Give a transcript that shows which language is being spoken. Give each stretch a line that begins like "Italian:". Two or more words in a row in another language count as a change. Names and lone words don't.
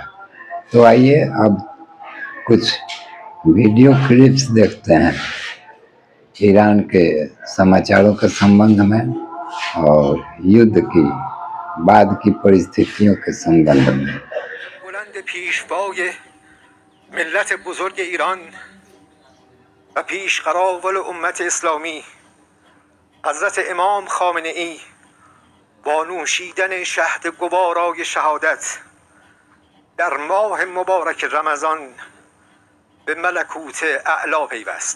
Hindi: तो आइए अब कुछ वीडियो क्लिप्स देखते हैं ईरान के समाचारों के संबंध में और युद्ध की बाद की परिस्थितियों के संबंध में।
Persian: बुलंद پیشوای ملت بزرگ ایران و پیشقراول امت اسلامی حضرت امام خامنه ای با نوشیدن شهد گوارای شهادت در ماه مبارک رمضان به ملکوت اعلا پیوست.